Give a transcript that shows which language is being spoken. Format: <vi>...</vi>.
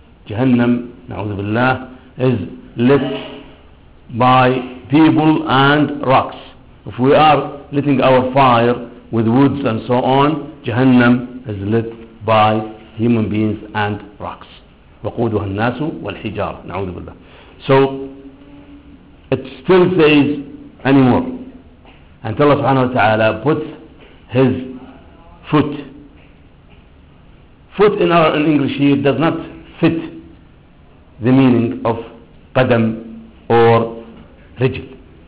<en>Jahannam,</en> <ar>نعوذ بالله,</ar> <en>is lit by people and rocks. If we are lighting our fire with woods and so on, Jahannam is lit by human beings and rocks.</en> <ar>وقودها الناس والحجارة, نعوذ بالله.</ar> <en>So it still says anymore until Allah subhanahu wa ta'ala puts his foot. Foot in our English here does not fit the meaning of qadam or rijl.</en>